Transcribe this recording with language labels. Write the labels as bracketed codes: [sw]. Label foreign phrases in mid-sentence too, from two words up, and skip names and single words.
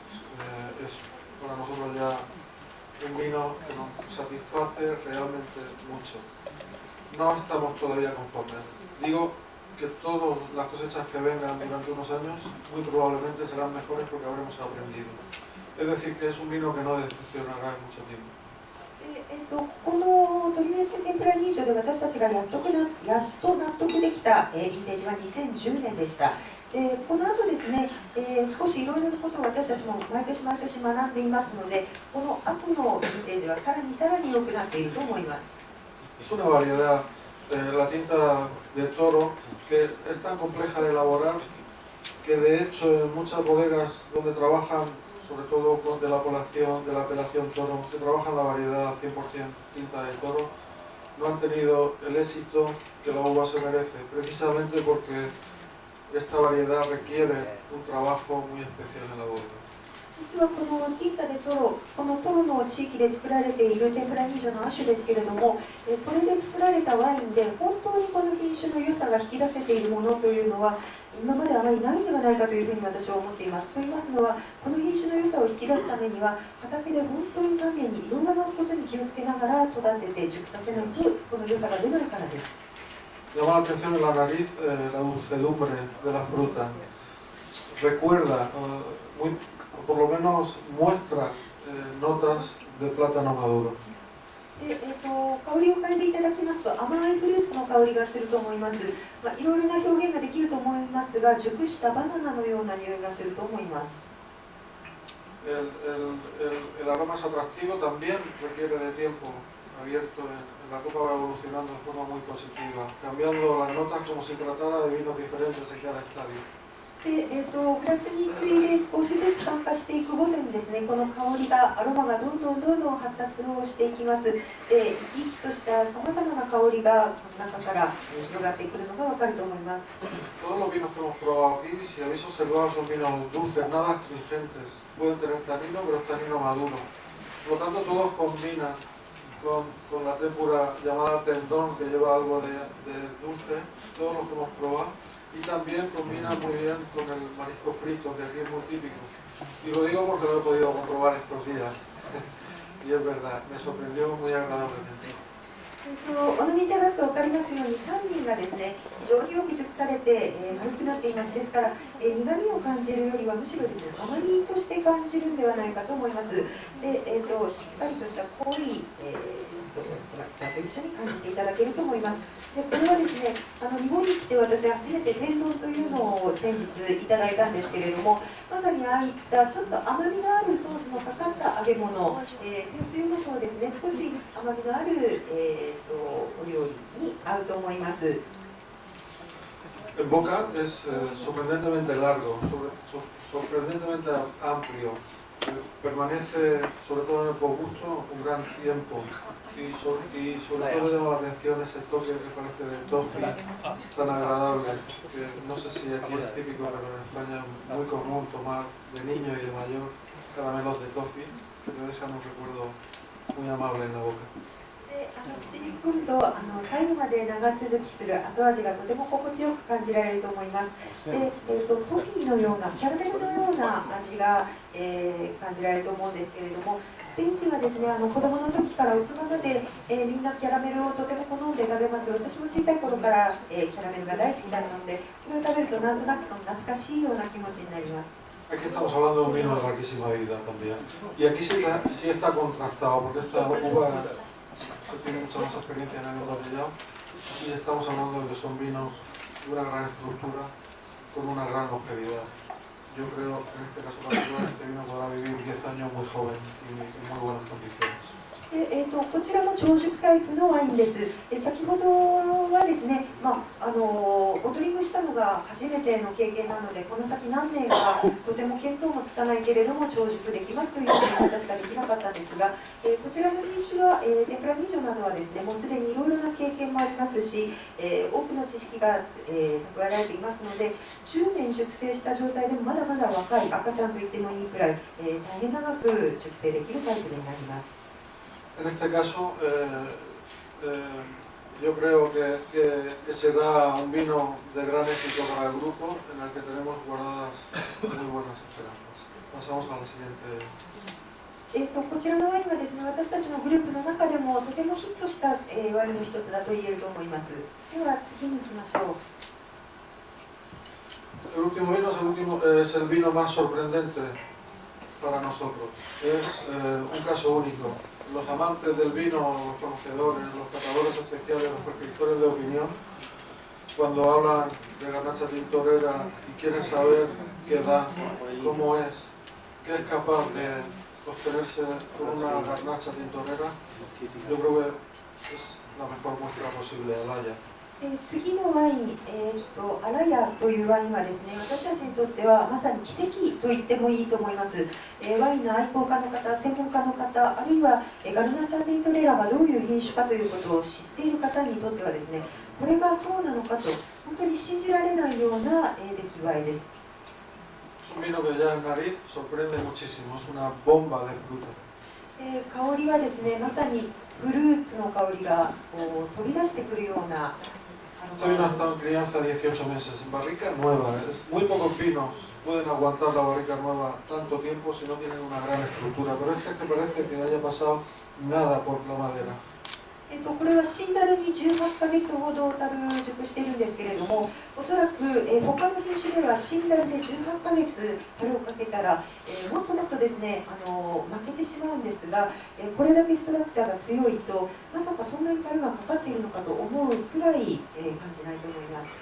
[es] Es para nosotros ya un vino que nos satisface realmente mucho. No estamos todavía conformes. Digo que todas las cosechas que vengan durante unos años muy probablemente serán mejores porque habremos aprendido. Es decir, que es un vino que no decepcionará en mucho tiempo. [ja] このトリネンテ・テンプラ認証で私たちがやっと納得できた、ヴィンテージは2010年でした。この後ですね、少しいろいろなことを私たちも毎年学んでいますので、この後のヴィンテージはさらに良くなっていると思います。 [es] Es una variedad, la tinta de toro, que es tan compleja de elaborar que de hecho en muchas bodegas donde trabajan, sobre todo de la apelación toro, que trabajan la variedad 100% tinta de toro, no han tenido el éxito que la uva se merece, precisamente porque esta variedad requiere un trabajo muy especial en la bodega. [ja] 実はこのティンタでトロの地域で作られているテンプラニージョの亜種ですけれども、これで作られたワインで本当にこの品種の良さが引き出せているものというのは今まであまりないんではないかというふうに私は思っています。と言いますのは、この品種の良さを引き出すためには畑で本当に丹念にいろんなことに気をつけながら育てて熟させないとこの良さが出ないからです。 [es] Llama la atención en la nariz la dulcedumbre de la fruta. Recuerda, por lo menos muestra notas de plátano maduro. [ja] 香りを嗅いでいただきますと甘いフルーツの香りがすると思います。いろいろな表現ができると思いますが、熟したバナナのような匂いがすると思います。 [es] El aroma es atractivo, también requiere de tiempo abierto. La copa va evolucionando de forma muy positiva, cambiando las notas como si tratara de vinos diferentes en cada estadio. [ja] グラスについで少しずつ酸化していくごとにですね、この香りがアロマがどんどん発達をしていきます。生き生きとしたさまざまな香りが中から広がってくるのがわかると思います。 [es] Todos los vinos que hemos probado aquí, si habéis observado, son vinos dulces, nada astringentes. Pueden tener tanino, pero es tanino maduro. Por lo tanto, todos combinan con la tempura llamada tendón, que lleva algo de dulce, todos los que hemos probado, y también combina muy bien con el marisco frito, que aquí es muy típico. Y lo digo porque lo he podido comprobar estos días, y es verdad, me sorprendió muy agradablemente. [ja] お飲みいただくと分かりますように、タンニンがですね、非常によく熟されて、丸くなっています。ですから、苦みを感じるよりはむしろですね、甘みとして感じるんではないかと思います。で、しっかりとした濃い、ストラクチャーと一緒に感じていただけると思います。で、これはですね、日本に来て私初めて天丼というのを先日いただいたんですけれども、まさにああいったちょっと甘みのあるソースのかかった揚げ物、天つゆもそうですね、少し甘みのある、お料理に合うと思います。 [es] En boca es sorprendentemente largo, sorprendentemente amplio. Permanece, sobre todo en el gusto, un gran tiempo y sobre todo llama la atención ese toque que parece de toffee tan agradable, que no sé si aquí es típico, pero en España es muy común tomar de niño y de mayor caramelos de toffee que te dejan un recuerdo muy amable en la boca. [ja] 口に来ると最後まで長続きする後味がとても心地よく感じられると思います。で、トフィーのようなキャラメルのような味が、感じられると思うんですけれども、スペイン人はですね、子供の時から大人まで、みんなキャラメルをとても好んで食べます。私も小さい頃から、キャラメルが大好きだったので、これを食べるとなんとなくその懐かしいような気持ちになります。 [es] Aquí estamos hablando de un vino de larguísima vida también. Y aquí sí está contrastado, porque esta uva se tiene mucha más experiencia en el embotellado y estamos hablando de que son vinos de una gran estructura con una gran longevidad. Yo creo que en este caso particular este vino podrá vivir 10 años muy joven y en muy buenas condiciones. [ja] こちらも長熟タイプのワインです。先ほどはですね、ボトリングしたのが初めての経験なので、この先何年かとても見当もつかないけれども長熟できますという言い方しかできなかったんですが、こちらの品種はテンプラニージョなどはですね、もうすでにいろいろな経験もありますし、多くの知識が蓄えられていますので、10年熟成した状態でもまだまだ若い赤ちゃんと言ってもいいくらい、大変長く熟成できるタイプになります。 [es] En este caso, yo creo que será un vino de gran éxito para el grupo, en el que tenemos guardadas muy buenas esperanzas. Pasamos a la siguiente. [ja] こちらのワインはですね、私たちのグループの中でもとてもヒットした、ワインの一つだと言えると思います。では次に行きましょう。 [es] El último vino es el vino más sorprendente para nosotros. Es un caso único. Los amantes del vino, los conocedores, los catadores especiales, los prescriptores de opinión, cuando hablan de Garnacha Tintorera y quieren saber qué da, cómo es, qué es capaz de obtenerse con una Garnacha Tintorera, yo creo que es la mejor muestra posible, Alaya. [ja] 次のワイン、アラヤというワインはですね、私たちにとってはまさに奇跡と言ってもいいと思います。ワインの愛好家の方、専門家の方、あるいはガルナチャ・ティントレラがどういう品種かということを知っている方にとってはですね、これがそうなのかと本当に信じられないような出来栄えです。 [es] Es un vino que ya en nariz sorprende muchísimo, es una bomba de fruta. [ja] 香りはですね、まさにフルーツの香りがこう飛び出してくるような。 [es] Este vino ha estado en crianza 18 meses, en barrica nueva. Muy pocos vinos pueden aguantar la barrica nueva tanto tiempo si no tienen una gran estructura, pero este es que parece que haya pasado nada por la madera. [ja] これはシンダルに18ヶ月ほど熟しているんですけれども、おそらく他の品種ではシンダルで18ヶ月樽をかけたらもっともっとですね負けてしまうんですが、これだけストラクチャーが強いとまさかそんなに樽がかかっているのかと思うくらい感じないと思います。